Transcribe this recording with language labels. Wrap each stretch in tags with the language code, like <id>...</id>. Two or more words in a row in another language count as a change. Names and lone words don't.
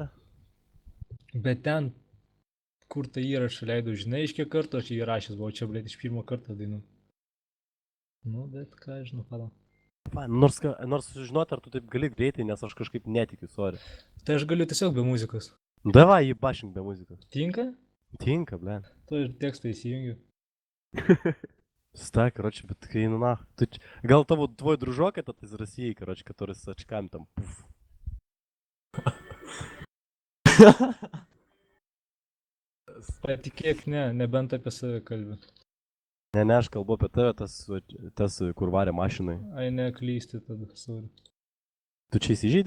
<lt>Bet ten, kur tą įrašą leidau, žinai, iš kiek kartų aš jį įrašęs buvau, čia, blėt, iš pirmo karto dainu. Nu, bet ką, žinau, palauk. Nors žinot, ar tu taip gali greitai, nes aš kažkaip netikiu, sorry. Tai aš galiu tiesiog be muzikos. Davai, jį bašink be muzikos. Tinka? Tinka, blėt. To ir tekstą įsijungiu.</lt> <ru>Стай, короче, ты ну нах.</ru> <lt>Gal tavo</lt> <ru>tvoj дружок этот из России, короче, который с очками там.</ru> <lt>Patikėk, ne, nebent apie save kalbė. Ne, aš kalbu apie tave, tas kur varė mašinai. Ai, ne, klysti tada, sorry. Tu čia įsižeidai?</lt>